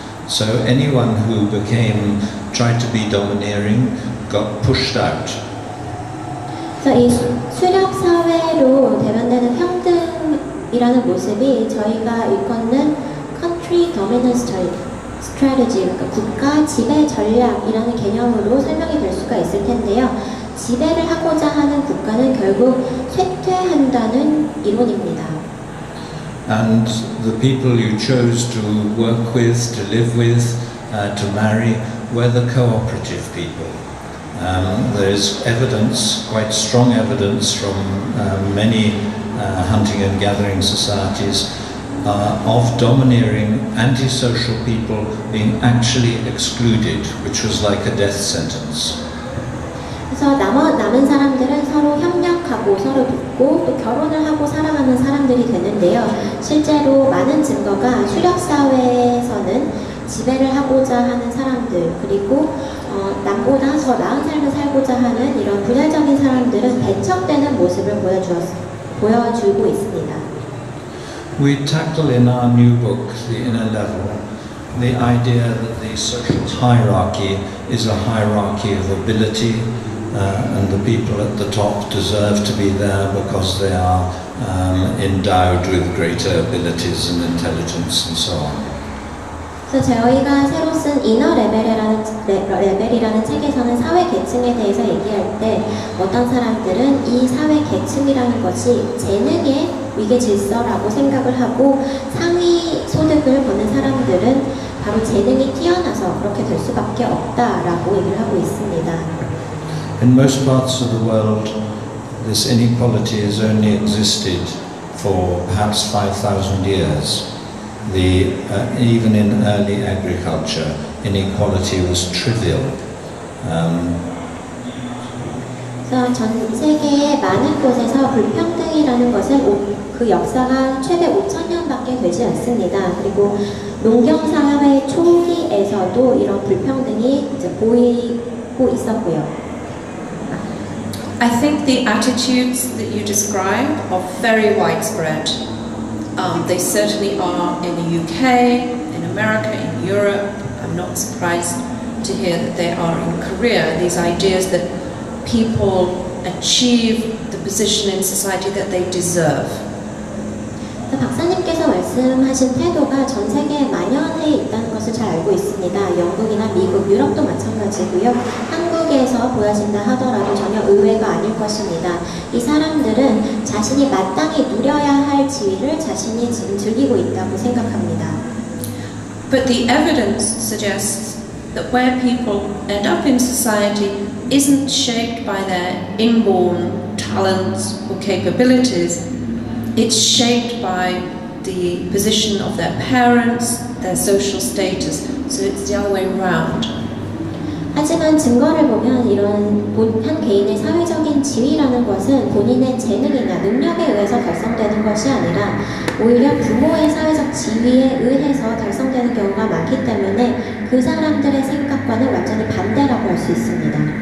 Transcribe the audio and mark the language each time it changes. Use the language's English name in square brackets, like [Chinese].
[English] So anyone who tried to be domineering got pushed out. [Korean] 그래서 이 수렵 사회로 대변되는 평등이라는 모습이 저희가 일컫는 [English] country dominance strategy, [Korean] 그러니까 국가 지배 전략이라는 개념으로 설명이 될 수가 있을 텐데요. 지배를 하고자 하는 국가는 결국 쇠퇴한다는 이론입니다. [English] And the people you chose to work with, to live with, to marry, were the cooperative people. There is evidence, quite strong evidence from many hunting and gathering societies of domineering, antisocial people being actually excluded, which was like a death sentence. [Korean] 그래서 남은 사람들은 서로 협력하고 서로 돕고 또 결혼을 하고 살아가는 사람들이 되는데요. 실제로 많은 증거가 수렵 사회에서는 지배를 하고자 하는 사람들, 그리고 남보다 더 나은 삶을 살고자 하는 이런 분열적인 사람들은 배척되는 모습을 보여주고 있습니다. [English] We tackle in our new book, The Inner Level, the idea that the social hierarchy is a hierarchy of ability, and the people at the top deserve to be there because they are endowed with greater abilities and intelligence and so on. [Korean] 그래서 저희가 새로 쓴 이너 레벨이라는 책에서는 사회 계층에 대해서 얘기할 때 어떤 사람들은 이 사회 계층이라는 것이 재능의 위계 질서라고 생각을 하고 상위 소득을 버는 사람들은 바로 재능이 뛰어나서 그렇게 될 수밖에 없다라고 얘기를 하고 있습니다. [English] In most parts of the world, this inequality has only existed for perhaps 5,000 years. Even in early agriculture, inequality was trivial. [Korean] 그래서 전 세계의 많은 곳에서 불평등이라는 것은 그 역사가 최대 5,000년밖에 되지 않습니다. 그리고 농경사회 초기에서도 이런 불평등이 이제 보이고 있었고요. [English] I think the attitudes that you describe are very widespread. They certainly are in the UK, in America, in Europe. I'm not surprised to hear that they are in Korea. These ideas that people achieve the position in society that they deserve. [Korean] 박사님께서 말씀하신 태도가 전 세계에 만연해 있다는 것을 잘 알고 있습니다. 영국이나 미국, 유럽도 마찬가지고요. 한국에서 보여진다 하더라도 전혀 의외가 아닐 것입니다. 이 사람들은 자신이 마땅히 누려야 할 지위를 자신이 지금 즐기고 있다고 생각합니다. [English] But the evidence suggests that where people end up in society isn't shaped by their inborn talents or capabilities. It's shaped by the position of their parents, their social status. So it's the other way around. [Korean] 하지만 증거를 보면 이런 한 개인의 사회적인 지위라는 것은 본인의 재능이나 능력에 의해서 달성되는 것이 아니라 오히려 부모의 사회적 지위에 의해서 달성되는 경우가 많기 때문에 그 사람들의 생각과는 완전히 반대라고 할 수 있습니다.